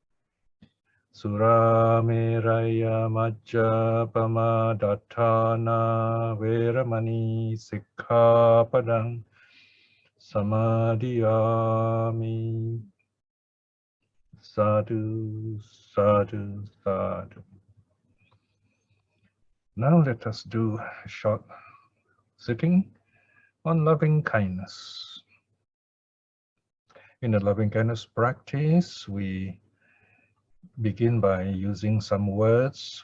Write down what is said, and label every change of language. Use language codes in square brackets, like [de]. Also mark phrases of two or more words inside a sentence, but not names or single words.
[pi] Surameraya majjapama veramani sikkhapadang samadhiyami. Sadhu, sadhu, sadhu. [en] Now let us do a short sitting on loving kindness. In the loving kindness practice, we begin by using some words.